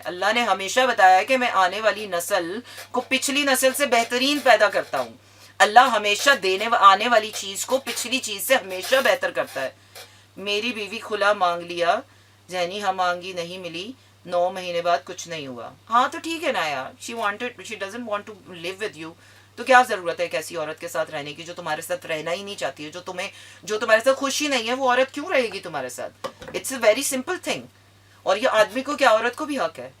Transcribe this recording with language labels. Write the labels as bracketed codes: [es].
[ur] اللہ نے ہمیشہ بتایا کہ میں آنے والی نسل کو پچھلی نسل سے بہترین پیدا کرتا ہوں. اللہ ہمیشہ آنے والی چیز کو پچھلی چیز سے ہمیشہ بہتر کرتا ہے. میری بیوی کھلا مانگ لیا, ذہنی ہم آنگی نہیں ملی, 9 مہینے بعد کچھ نہیں ہوا. ہاں تو ٹھیک ہے نا یار, [en] she doesn't want to live with you. [ur] تو کیا ضرورت ہے ایک ایسی عورت کے ساتھ رہنے کی جو تمہارے ساتھ رہنا ہی نہیں چاہتی ہے, جو تمہارے ساتھ خوشی نہیں ہے, وہ عورت کیوں رہے گی تمہارے ساتھ. [en] It's a very simple thing. [ur] اور یہ آدمی کو کیا, عورت کو بھی حق ہے.